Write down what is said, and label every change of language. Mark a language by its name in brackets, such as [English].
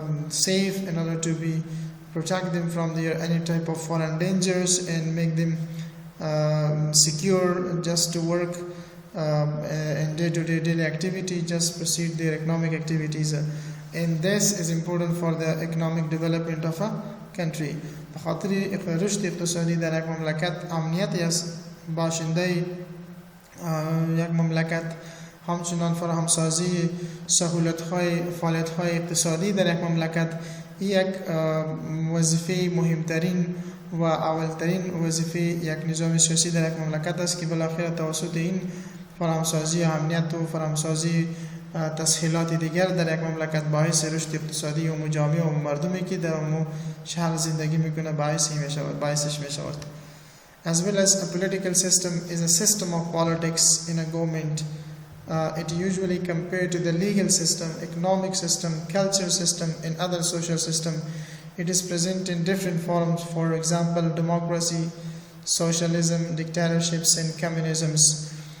[English] safe, in order to protect them from any type of foreign dangers and make them secure just to work in day-to-day daily activity, just proceed their economic activities. And this is important for the economic development of a country. [Persian] بخاطر رشد اقتصادی در یک مملکت امنیت از باشنده یک مملکت، همچنان فراهمسازی سهولت‌های فعالیت‌های اقتصادی در یک مملکت یک وظیفه مهمترین و اولترین وظیفه یک نظام سیاسی در یک مملکت است که بالاخره توسط این فراهمسازی امنیت و فراهمسازی تسهیلات دیگر در یک مملکت باعث رشد اقتصادی و مجامع و مردمی که در اون شهر زندگی میکنه باعثش میشود. [English] As well as a political system is a system of politics in a government. It usually compared to the legal system, economic system, cultural system and other social system. It is present in different forms, for example democracy, socialism, dictatorships and communisms.